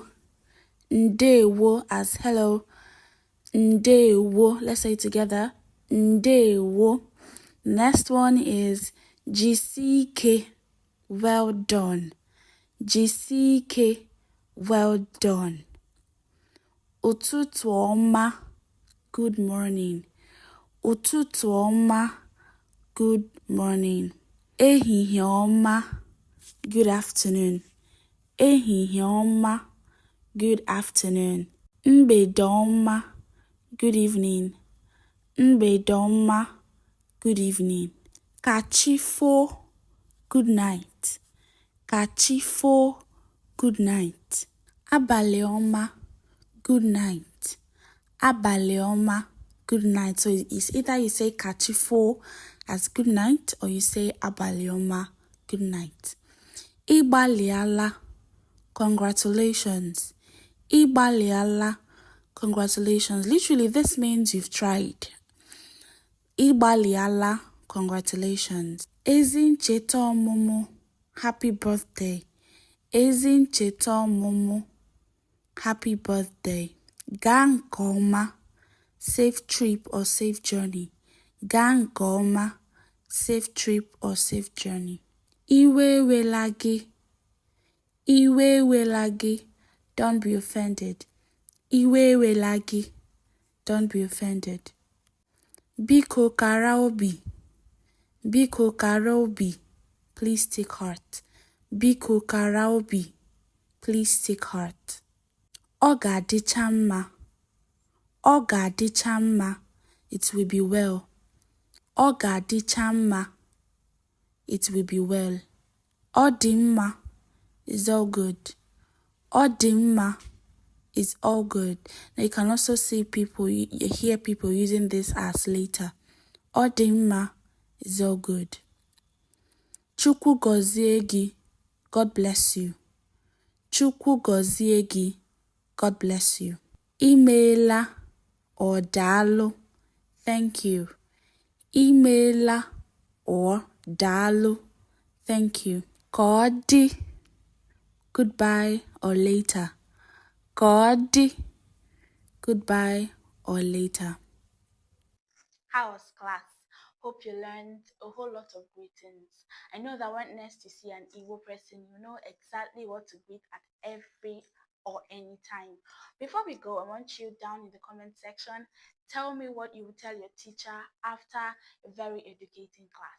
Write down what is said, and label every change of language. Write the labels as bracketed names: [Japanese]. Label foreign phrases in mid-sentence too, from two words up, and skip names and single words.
[English] Ndewo as hello. Ndewo. Let's say it together. Ndewo. Next one is Jisike. Well done. Jisike. Well done. [Igbo] Ụtụtụ ọma. [English] Good morning. [Igbo] Ụtụtụ ọma. [English] Good morning. [Igbo] Ehihie ọma. [English] Good afternoon. [Igbo] Ehihie ọma. [English] Good afternoon. [Igbo] Mgbede ọma. [English] Good evening. [Igbo] Mgbede ọma. [English] Good evening. Kachifo. Good night. Kachifo. Good night. [Igbo] Abalị ọma. [English] Good night. [Igbo] Abalị ọma. [English] Good night. So it's either you say kachifo as good night or you say [Igbo] abalị ọma, [English] good night. Gbalịala. Congratulations. Gbalịala. Congratulations. Literally, this means you've tried. Gbalịala. Congratulations. [Igbo] Ezi ncheta ọmụmụ. [English] Happy birthday. [Igbo] Ezi ncheta ọmụmụ. [English] Happy birthday. [Igbo] Gaa nke ọma. [English] Safe trip or safe journey. [Igbo] Gaa nke ọma. [English] Safe trip or safe journey. [Igbo] Iwe ewela gị. Iwe ewela gị. [English] Don't be offended. [Igbo] Iwe ewela gị. [English] Don't be offended. [Igbo] Biko kara obi. Biko kara obi. [English] Please take heart. [Igbo] Biko kara obi. [English] Please take heart. [Igbo] Ọ ga-adịcha mma. Ọ ga-adịcha mma. [English] It will be well. [Igbo] Ọ ga-adịcha mma. [English] It will be well. [Igbo] Ọ dị mma [English] is all good. [Igbo] Ọ dị mma [English] is all good. Now you can also see people, you hear people using this as later. [Igbo] Ọ dị mma [English] is all good. [Igbo] Chukwu gọzie gị. [English] God bless you. [Igbo] Chukwu gọzie gị. [English] God bless you. Imeela or daalụ. Thank you. Imeela or daalụ. Thank you. [Igbo] Ka ọ dị. [English] Goodbye or later. [Igbo] Ka ọ dị. [English] Goodbye or later. How was class? Hope you learned a whole lot of greetings. I know that when next you see an Igbo person, you know exactly what to greet at every or any time. Before we go, I want you down in the comment section, tell me what you would tell your teacher after a very educating class.